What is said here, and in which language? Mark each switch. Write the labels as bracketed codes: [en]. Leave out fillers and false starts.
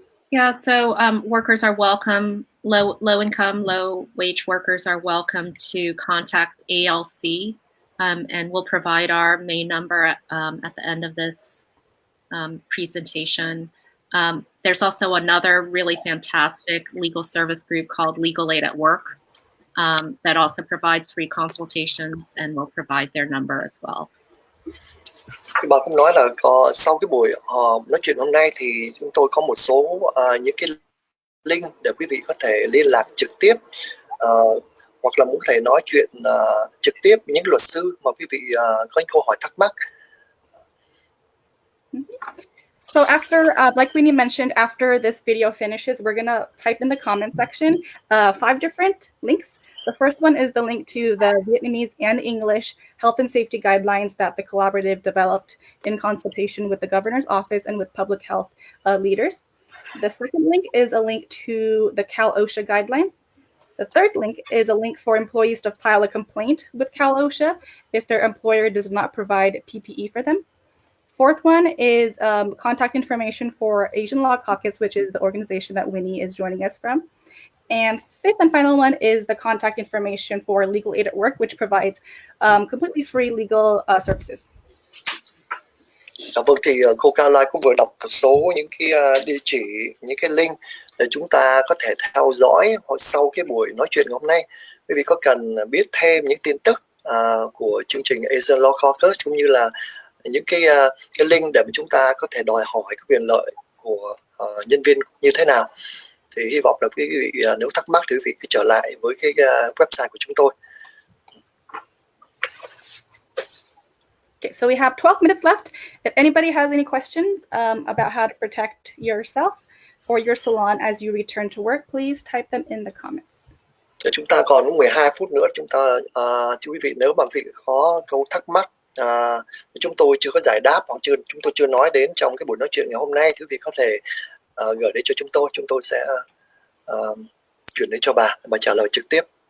[en] Yeah, so workers are welcome, low income, low wage workers are welcome to contact ALC, and we'll provide our main number at the end of this presentation. There's also another really fantastic legal service group called Legal Aid at Work that also provides free consultations, and we'll provide their number as well. [vi] Bà cũng nói là sau cái buổi nói chuyện hôm nay thì chúng tôi có một số những cái link để quý vị có thể liên lạc trực tiếp hoặc là muốn thể nói chuyện trực tiếp với những luật sư mà quý vị có những câu hỏi thắc mắc. [en] So after, like Winnie mentioned, after this video finishes, we're going to type in the comment section 5 different links. The first one is the link to the Vietnamese and English health and safety guidelines that the collaborative developed in consultation with the governor's office and with public health leaders. The second link is a link to the Cal OSHA guidelines. The third link is a link for employees to file a complaint with Cal OSHA if their employer does not provide PPE for them. Fourth one is contact information for Asian Law Caucus, which is the organization that Winnie is joining us from. And fifth and final one is the contact information for Legal Aid at Work, which provides completely free legal services. [vi] Vâng, thì cô Caroline cũng vừa đọc một số những cái địa chỉ, những cái link để chúng ta có thể theo dõi hoặc sau cái buổi nói chuyện hôm nay. Quý vị có cần biết thêm những tin tức của chương trình Asian Law Caucus cũng như là những cái link để mà chúng ta có thể đòi hỏi cái quyền lợi của nhân viên như thế nào, thì hy vọng là quý vị nếu thắc mắc thì quý vị cứ trở lại với cái website của chúng tôi. [en] Okay, so we have 12 minutes left. If anybody has any questions about how to protect yourself or your salon as you return to work, please type them in the comments. [vi] Để chúng ta còn 12 phút nữa, chúng ta quý vị nếu mà quý vị có câu thắc mắc chúng tôi chưa có giải đáp hoặc chúng tôi chưa nói đến trong cái buổi nói chuyện ngày hôm nay, quý vị có thể gửi đến cho chúng tôi sẽ chuyển đến cho bà trả lời trực tiếp.